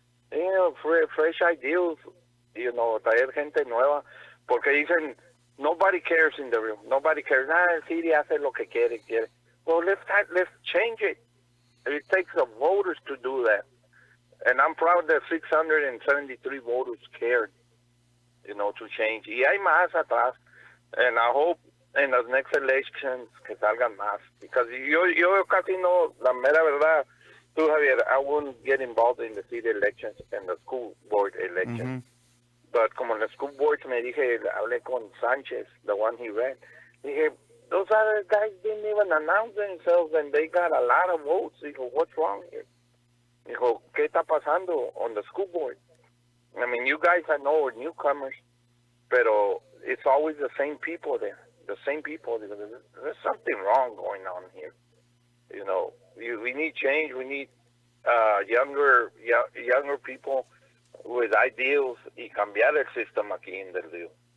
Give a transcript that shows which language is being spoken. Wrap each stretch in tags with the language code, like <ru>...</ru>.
<en>Fresh ideas,</en> <es>traer gente nueva, porque dicen,</es> <en>nobody cares in the room, nobody cares.</en> <es>El city hace lo que quiere.</es> <en>Well, let's change it. It takes the voters to do that. And I'm proud that 673 voters cared. to change.</en> <es>Y hay más atrás.</es> <en>And I hope in the next elections</en> <es>que salgan más.</es> <en>Because</en> <es>yo casi no, la mera verdad, tú,</es> <en>Javier, I wouldn't get involved in the city elections and the school board elections. But</en> <es>como en</es> <en>the school board</en> <es>me dije, hablé con</es> <en>Sanchez, the one he ran, dije, those other guys didn't even announce themselves and they got a lot of votes. Dijo, what's wrong here?</en> <es>Dijo, ¿qué está pasando</es> <en>on the school board? I mean, you guys I know are newcomers, pero it's always the same people there. The same people. There's something wrong going on here. We need change. We need younger people with ideals</en> <es>y cambiar el sistema aquí en Del Rio.</es>